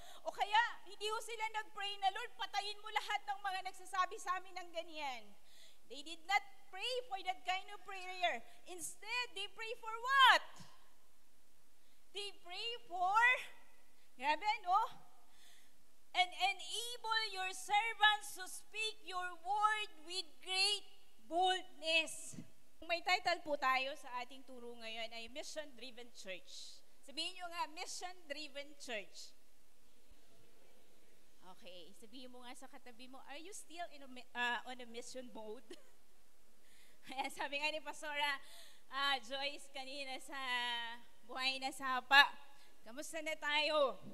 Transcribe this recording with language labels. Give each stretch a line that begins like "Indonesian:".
Filipino: O kaya, hindi ho sila nag-pray na, Lord, patayin mo lahat ng mga nagsasabi sa amin ng ganyan.
English: They did not pray for that kind of prayer. Instead, they pray for what? They pray for,
Filipino: grabe, no?
English: And enable your servants to speak your word with great boldness.
Filipino: May title po tayo sa ating turo ngayon ay Mission-Driven Church. Sabihin nyo nga, Mission-Driven Church. Okay, sabihin mo nga sa katabi mo,
English: are you still on a mission mode?
Filipino: Kaya sabi nga ni Pastora Joyce kanina sa Buhay na Sapa, kamusta na tayo?